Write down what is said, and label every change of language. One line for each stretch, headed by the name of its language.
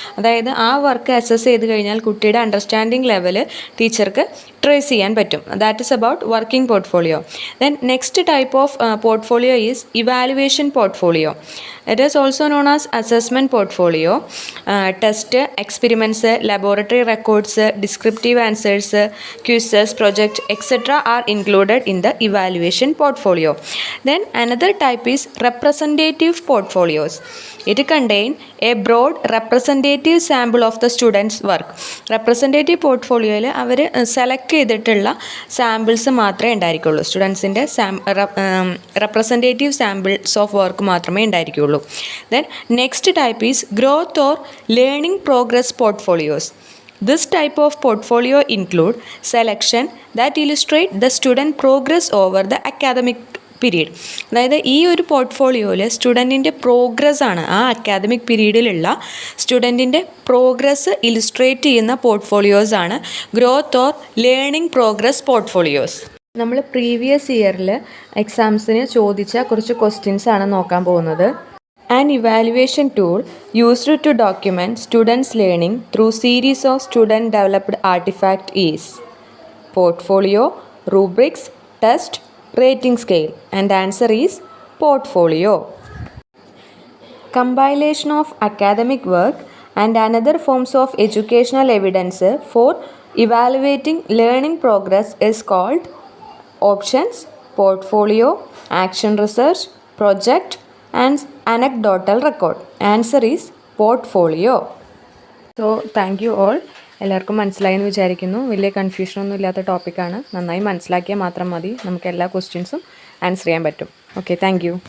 Malayalam: അതായത് ആ work assess ചെയ്ത് കഴിഞ്ഞാൽ കുട്ടിയുടെ അണ്ടർസ്റ്റാൻഡിങ് ലെവൽ ടീച്ചർക്ക് ട്രേസ് ചെയ്യാൻ പറ്റും.
English: That is about working portfolio. Then next type of portfolio is evaluation portfolio. It is also known as assessment portfolio. Test, experiments, laboratory records, descriptive answers, quizzes, projects, etc. are included in the evaluation portfolio. Then another type is representative portfolios. It contains a broad representative sample of the student's work.
Malayalam: Representative portfolioയിൽ our select ചെയ്തിട്ടുള്ള samples മാത്രമേ ഉണ്ടായിരിക്കുള്ളൂ. സ്റ്റുഡൻസിൻ്റെ representative samples of work മാത്രമേ ഉണ്ടായിരിക്കുള്ളൂ.
English: Then next type is growth or learning progress portfolios. This type of portfolio include selection that illustrate the student progress over the academic period.
Malayalam: അതായത് ഈ ഒരു പോർട്ട്ഫോളിയോയിൽ സ്റ്റുഡൻറ്റിൻ്റെ progress ആണ്, ആ academic പീരീഡിലുള്ള സ്റ്റുഡൻറ്റിൻ്റെ progress illustrate ചെയ്യുന്ന portfolios ആണ് growth or learning progress portfolios. നമ്മൾ previous ഇയറിൽ എക്സാംസിന് ചോദിച്ച കുറച്ച് ക്വസ്റ്റ്യൻസ് ആണ് നോക്കാൻ പോകുന്നത്.
English: An evaluation tool used to document students' learning through series of student-developed artifacts is portfolio, rubrics, test, rating scale. And the answer is portfolio. Compilation of academic work and another forms of educational evidence for evaluating learning progress is called options, portfolio, action research, project, and anecdotal record. Answer is portfolio. So thank you all.
Malayalam: എല്ലാവർക്കും മനസ്സിലായെന്ന് വിചാരിക്കുന്നു. വലിയ കൺഫ്യൂഷനൊന്നും ഇല്ലാത്ത ടോപ്പിക്കാണ്. നന്നായി മനസ്സിലാക്കിയാൽ മാത്രം മതി, നമുക്ക് എല്ലാ ക്വസ്റ്റ്യൻസും ആൻസർ ചെയ്യാൻ പറ്റും.
English: Okay, thank you.